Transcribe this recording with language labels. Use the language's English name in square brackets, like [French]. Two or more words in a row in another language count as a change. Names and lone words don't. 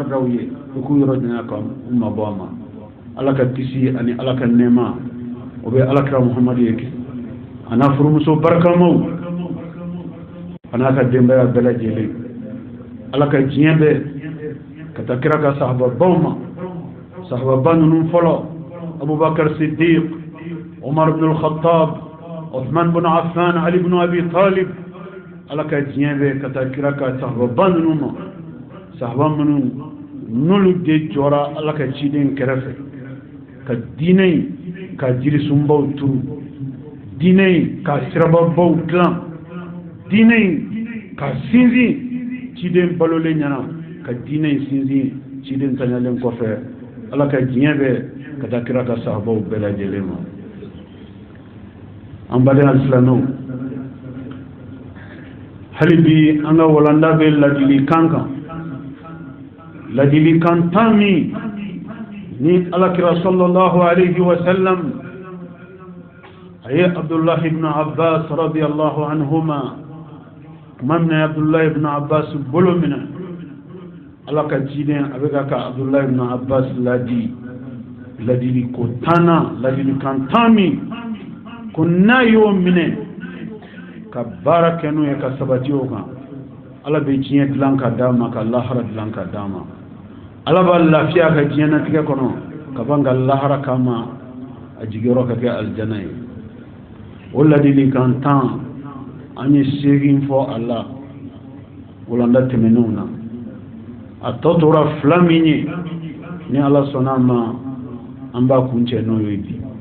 [Bambara] da u ye u k'u yɔrɔ janya ka u mabɔ a ma ala ka kisi ani ala ka nɛɛma o bɛ alakira Muhamadu ye a n'a furumuso barikamaw a n'a ka denbaya bɛɛ lajɛlen ala ka diɲɛ bɛɛ ka taa kira ka sahababaw ma sahababa ninnu fɔlɔ Abubakar Siddiq Umar ibn al-Khattab Uthman ibn Affan Ali ibn Abi Talib ala ka diɲɛ bɛɛ ka taa kira ka sahababa ninnu ma sahaba minnu n'olu de jɔra ala ka ciden kɛrɛfɛ ka diinɛ in ka jirisunbaw turu diinɛ in ka sirababaw dilan diinɛ in ka sinsin ciden balolen ɲɛna ka diinɛ in sinsin ciden taɲalen kɔfɛ ala ka diɲɛ bɛɛ ka taa kira ka sahabaw bɛɛ lajɛlen ma an baden alisilamɛw hali bi an ka walanda bɛ ladilikan kan ladilikan tan min ni alakira [Arabic] صلى الله عليه وسلم [Bambara] a ye Abdullah ibn Abbas [Arabic] رضي الله عنهما [Bambara] kuma min Abdullah ibn Abbas bolo minɛ ala ka ciden a bɛ ka Abdullah ibn Abbas ladili ko tanna ladilikan tan min ko n'a y'o minɛ ka baara kɛ n'o ye ka sabati o kan ala bɛ diɲɛ dilan ka d'a ma ka lahara dilan ka d'a ma ala b'a lafiya ka diɲɛnatigɛ kɔnɔ ka ban ka lahara kama a jigiyɔrɔ ka kɛ aljana ye o ladilikan tan an ye 8 fɔ a la walanda tɛmɛnenw na a tɔ tora 2 min ye ni ala sɔnna a ma an b'a kuncɛ n'o ye bi